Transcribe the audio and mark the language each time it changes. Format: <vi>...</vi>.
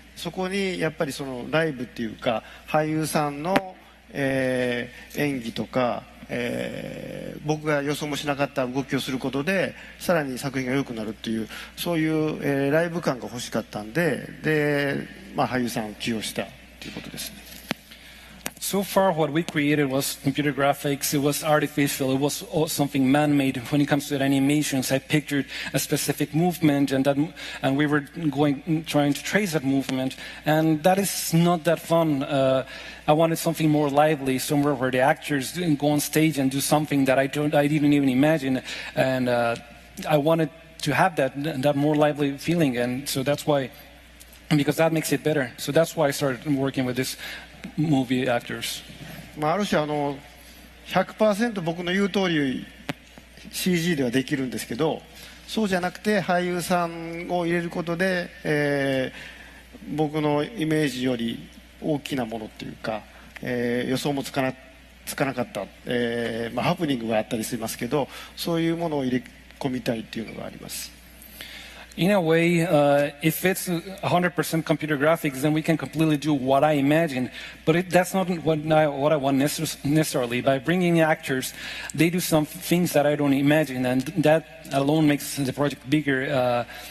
<ja>そこにやっぱりそのライブっていうか俳優さんの、演技とか、僕が予想もしなかった動きをすることでさらに作品が良くなるっていう、そういう、ライブ感が欲しかったんで、俳優さんを起用したということですね。</ja> <en>So far, what we created was computer graphics. It was artificial. It was something man-made. When it comes to animations, I pictured a specific movement, and we were trying to trace that movement. And that is not that fun. I wanted something more lively, somewhere where the actors go on stage and do something that I didn't even imagine. And I wanted to have that more lively feeling. And so that's why, because that makes it better. So that's why I started working with this movie actors.</en> <ja>ある種100% 僕の言う通り CG ではできるんですけど、そうじゃなくて俳優さんを入れることで、僕のイメージより大きなものっていうか、予想もつかなかった、ハプニングがあったりしますけど、そういうものを入れ込みたいっていうのがあります。</ja> <en>In a way, if it's 100% computer graphics, then we can completely do what I imagine. But that's not what I want necessarily. By bringing actors, they do some things that I don't imagine, and that alone makes the project bigger.</en>